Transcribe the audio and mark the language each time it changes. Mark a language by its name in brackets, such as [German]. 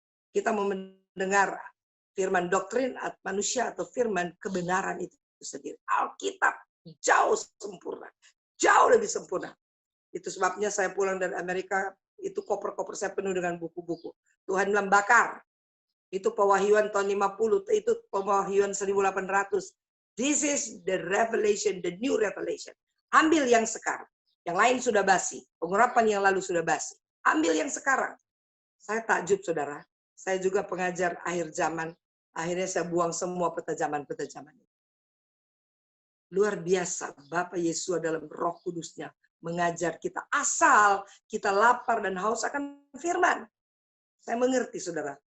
[Indonesian] Kita mau mendengar firman doktrin manusia atau firman kebenaran itu sendiri. Alkitab jauh sempurna, jauh lebih sempurna. Itu sebabnya saya pulang dari Amerika, itu koper-koper saya penuh dengan buku-buku. Tuhan bilang bakar. Itu pewahyuan tahun 50, itu pewahyuan 1800. [English] This is the revelation, the new revelation. [Indonesian] Ambil yang sekarang. Yang lain sudah basi. Pengurapan yang lalu sudah basi. Ambil yang sekarang. Saya takjub, saudara. Saya juga pengajar akhir zaman. Akhirnya saya buang semua petajaman-petajaman. Luar biasa. Bapak Yesus dalam Roh Kudusnya mengajar kita. Asal kita lapar dan haus akan firman. Saya mengerti, saudara.